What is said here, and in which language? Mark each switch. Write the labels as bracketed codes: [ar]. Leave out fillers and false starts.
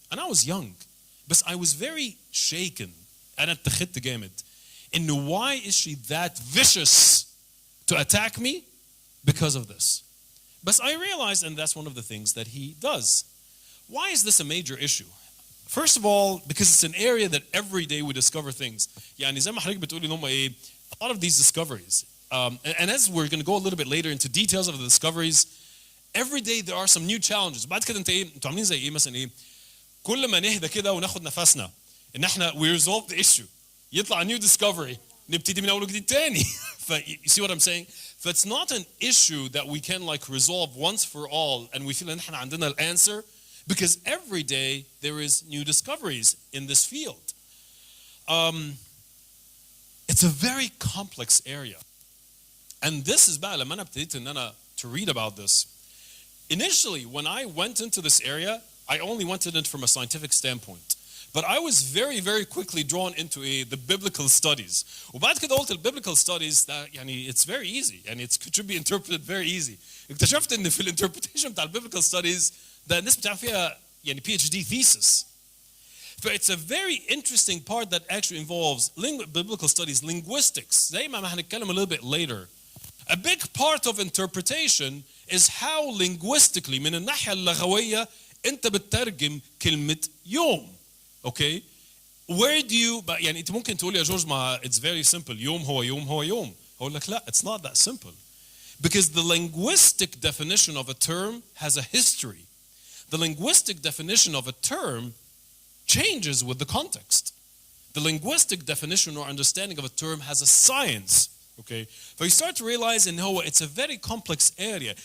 [en] And I was young. But I was very shaken. [ar] أنا اتخذت جامد. [en] And why is she that vicious to attack me? Because of this. But I realized, and that's one of the things that he does. Why is this a major issue? First of all, because it's an area that every day we discover things. [ar] زي ما حضرتك بتقولي إن هم [en] a lot of these discoveries. And as we're going to go a little bit later into details of the discoveries, every day there are some new challenges. [ar] بعد كده انتوا عاملين زي مثلا كل ما نهدى كده وناخد نفسنا ان احنا [en] we resolve the issue. [ar] يطلع [en] a new discovery. [ar] نبتدي من اول وجديد تاني. [en] You see what I'm saying? It's not an issue that we can resolve once for all and we feel [ar] ان احنا عندنا [en] answer, because every day there is new discoveries in this field. it's a very complex area. And this is [ar] بقى لما أنا ابتديت إن أنا [en] to read about this. Initially, when I went into this area, I only went in it from a scientific standpoint. But I was very, very quickly drawn into the biblical studies. [ar] وبعد كده قلت [en] biblical studies that [ar] يعني [en] it's very easy and it should be interpreted very easy. [ar] اكتشفت إن في الانتربريتيشن بتاع [en] biblical studies [ar] ده الناس بتعمل فيها يعني PhD thesis. [en] So it's a very interesting part that actually involves biblical studies, linguistics. [ar] زي ما هنتكلم [en] a little bit later. A big part of interpretation is how linguistically [ar] من الناحية اللغوية أنت بتترجم كلمة يوم. [en] Okay? Where do you [ar] يعني أنت ممكن تقول يا جورج ما [en] it's very simple [ar] يوم هو يوم هو يوم. أقول لك لا, [en] it's not that simple. Because the linguistic definition of a term has a history. The linguistic definition of a term changes with the context. The linguistic definition or understanding of a term has a science. Okay, so you start to realize in how it's a very complex area.